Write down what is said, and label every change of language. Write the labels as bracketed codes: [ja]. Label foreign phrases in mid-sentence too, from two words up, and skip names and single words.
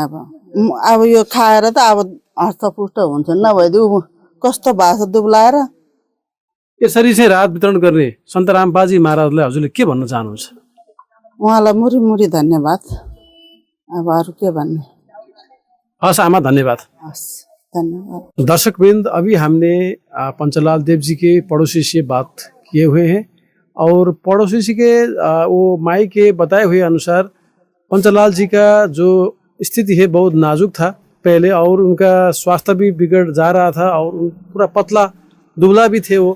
[ne] अब यो खाएर त अब हष्टपुष्ट हुन्छ, नभइदिउ कस्तो भएको छ दुब्लाएर। यसरी चाहिँ राहत वितरण गर्ने सन्त रामपालजी महाराजलाई हजुरले के भन्न चाहनुहुन्छ? उहाँलाई मुरी मुरी धन्यवाद। अब अरू के भन्ने। हस् आमा, धन्यवाद। हस्, धन्यवाद। [hi] दर्शकवृंद, अभी हमने पंचलाल देव जी के पड़ोसी से बात किए हुए हैं और पड़ोसी जी के वो माई के बताए हुए अनुसार पंचलाल जी का जो स्थिति है बहुत नाजुक था पहले, और उनका स्वास्थ्य भी बिगड़ जा रहा था और पूरा पतला दुबला भी थे वो।